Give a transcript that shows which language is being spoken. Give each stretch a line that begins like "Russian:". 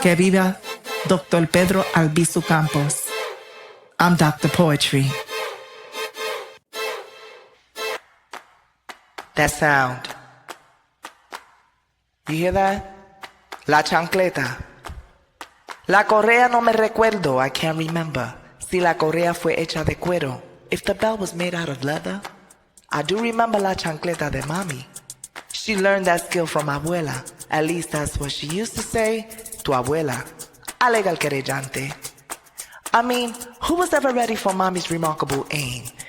Spanish: Que viva Dr. Pedro Albizu Campos.
English: I'm Dr. Poetry. That sound. You hear that? La chancleta.
Spanish: La correa no me recuerdo,
English: I can't remember.
Spanish: Si la correa fue hecha de cuero.
English: If the bell was made out of leather. I do remember
Spanish: la chancleta de mami.
English: She learned that skill from abuela. At least that's what she used to say.
Spanish: Tu abuela. Alega el querellante.
English: I mean, who was ever ready for mommy's remarkable aim?